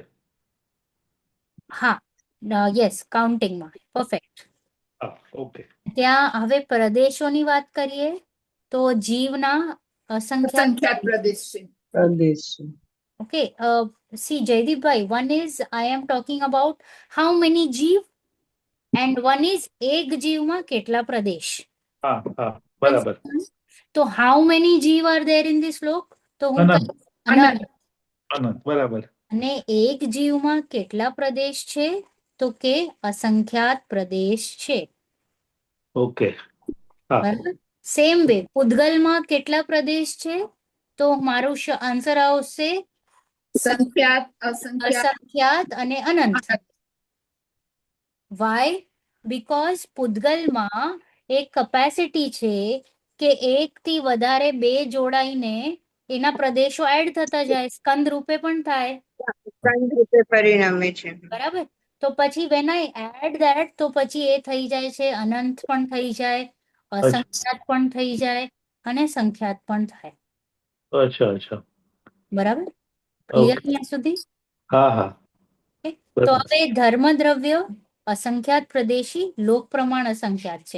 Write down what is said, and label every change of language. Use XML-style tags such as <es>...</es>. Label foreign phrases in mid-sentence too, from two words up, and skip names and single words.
<en>હા, Yes, countingમાં. Perfect.</en> <gu>હા, ઓકે. ત્યાં હવે પ્રદેશોની વાત કરીએ તો જીવના અસંખ્યાત અસંખ્યાત પ્રદેશ છે. પ્રદેશ.</gu> <en>Okay. See જયદીપભાઈ, one is I am talking about how many જીવ and one is</en> <gu>એક જીવમાં કેટલા પ્રદેશ. હા, હા, બરાબર.</gu> <en>તો how many જીવ are there in this</en> <gu>શ્લોક? તો હું અનંત. કહીશ અનંત. અનંત, બરાબર. અને એક જીવમાં કેટલા પ્રદેશ છે? તો કે અસંખ્યાત પ્રદેશ છે. ઓકે. હા, બરાબર.</gu> <en>same way</en> <gu>પૂતગલમાં કેટલા પ્રદેશ છે? તો મારું આન્સર આવશે સંખ્યાત, અસંખ્યાત, અસંખ્યાત અને અનંત. અનંત.</gu> <en>Why?</en> <gu>બીકોઝ પૂતગલમાં એક કેપેસિટી છે કે એક થી વધારે બે જોડાઈને એના પ્રદેશો એડ થતા જાય, સ્કંદ રૂપે પણ થાય. સ્કંદ રૂપે પરિણમે છે. બરાબર. તો પછી</gu> <en>when I add that,</en> <gu>તો પછી એ થઈ જાય છે અનંત પણ થઈ જાય, અસંખ્યાત પણ થઈ જાય અને સંખ્યાત પણ થાય. અચ્છા. બરાબર. ક્લિયર ઓકે. ત્યાં સુધી? હા, હા, Okay. તો બરાબર. હવે ધર્મ દ્રવ્ય અસંખ્યાત પ્રદેશી, લોક પ્રમાણ અસંખ્યાત છે.</gu>